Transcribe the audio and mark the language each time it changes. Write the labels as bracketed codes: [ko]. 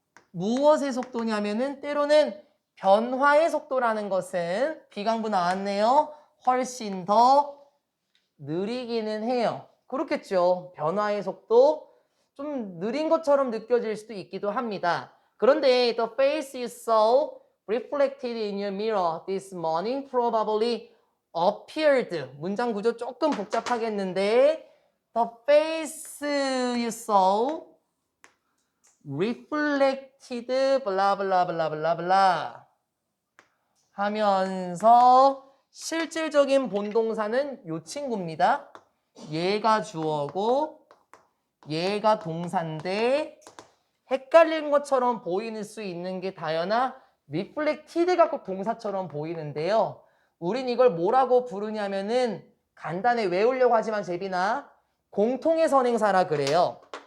[ko] 무엇의 속도냐면은 때로는 변화의 속도라는 것은 비강부 나왔네요. 훨씬 더 느리기는 해요. 그렇겠죠. 변화의 속도 좀 느린 것처럼 느껴질 수도 있기도 합니다. 그런데 [en] the face you saw reflected in your mirror this morning probably appeared. [ko] 문장 구조 조금 복잡하겠는데 [en] the face you saw reflected blah blah [ko] blah blah blah 하면서 실질적인 본동사는 요 친구입니다. 얘가 주어고 얘가 동사인데 헷갈린 것처럼 보이는 수 있는 게 다연아 reflected가 꼭 동사처럼 보이는데요. 우린 이걸 뭐라고 부르냐면은 간단히 외우려고 하지만 재빈아 공통의 선행사라 그래요.